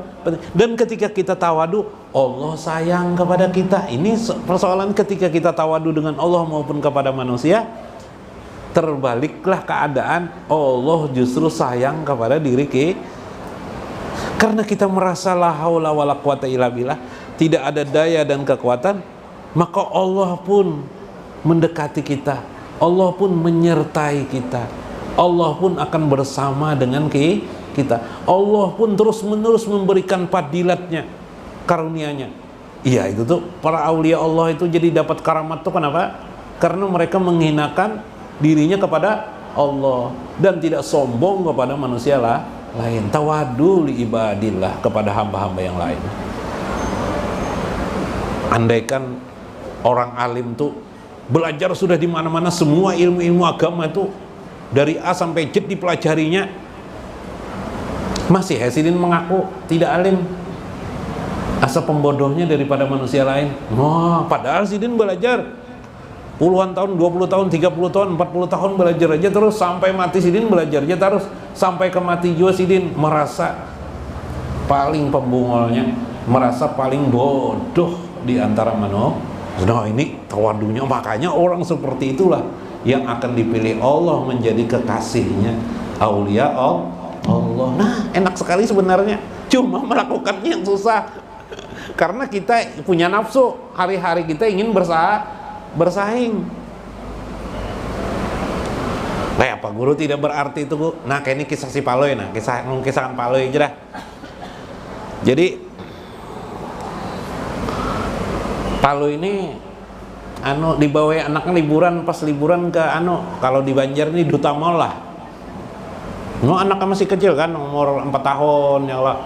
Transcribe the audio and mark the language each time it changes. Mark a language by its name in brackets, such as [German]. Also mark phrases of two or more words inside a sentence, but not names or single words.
[Indonesian] Dan ketika kita tawadu, Allah sayang kepada kita. Ini persoalan ketika kita tawadu dengan Allah maupun kepada manusia, terbaliklah keadaan, Allah justru sayang kepada diri kita. Karena kita merasa [Arabic] لا حول ولا قوة إلا بالله, [Indonesian] tidak ada daya dan kekuatan, maka Allah pun mendekati kita, Allah pun menyertai kita, Allah pun akan bersama dengan kita, Allah pun terus menerus memberikan fadilatnya, karunia-Nya. Iya itu tuh para [Arabic] أولياء الله [Indonesian] itu jadi dapat karamat tuh kenapa? Karena mereka menghinakan dirinya kepada Allah dan tidak sombong kepada manusia lain. [Arabic] تواضع لعباد الله, [Indonesian] kepada hamba-hamba yang lain. Andaikan orang alim tuh belajar sudah di mana-mana, semua ilmu-ilmu agama itu dari A sampai Z dipelajarinya, masih Hasidin mengaku tidak alim, asa pembodohnya daripada manusia lain. Wah, padahal Sidin belajar puluhan tahun, 20 tahun, 30 tahun, 40 tahun belajar aja terus, sampai mati Sidin belajar aja terus, sampai ke mati juga Sidin merasa paling pembungolnya, merasa paling bodoh di antara Nah ini tawadunya, makanya orang seperti itulah yang akan dipilih Allah menjadi kekasihnya [Arabic] أولياء الله. [Indonesian] Nah enak sekali sebenarnya, cuma melakukannya yang susah. Karena kita punya nafsu, hari-hari kita ingin bersaing. Nah apa guru tidak berarti itu Bu? Nah kayak ini kisah si Paloy, nah kisahkan Paloy aja dah. Jadi Paloy ini dibawa anaknya liburan, pas liburan ke kalau di Banjar ini Duta Mall lah. Anaknya masih kecil kan, umur 4 tahun [Arabic] يا الله.